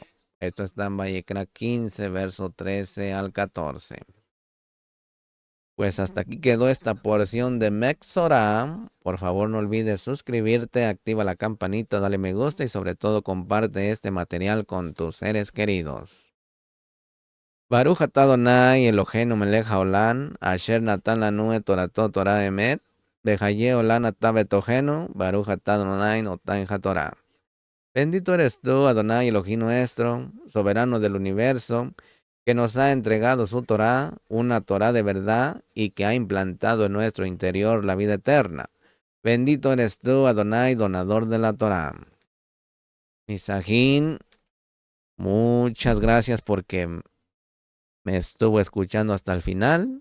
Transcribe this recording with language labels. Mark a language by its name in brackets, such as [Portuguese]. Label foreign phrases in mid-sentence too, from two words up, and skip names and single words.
[Spanish] Esto está en Vayikra 15, verso 13-14. Pues hasta aquí quedó esta porción de Mexorá. Por favor, no olvides suscribirte, activa la campanita, dale me gusta y sobre todo comparte este material con tus seres queridos. [Hebrew] ברוך אתה אדוני אלוהינו מלך העולם, אשר נתן לנו את תורתו תורה אמת, בחיי עולם אתה בתוכנו, ברוך אתה אדוני נותן התורה. [Spanish] Bendito eres tú, Adonai Elohim nuestro, soberano del universo, que nos ha entregado su Torah, una Torah de verdad, y que ha implantado en nuestro interior la vida eterna. Bendito eres tú, Adonai, donador de la Torah. Misajín, muchas gracias porque me estuvo escuchando hasta el final.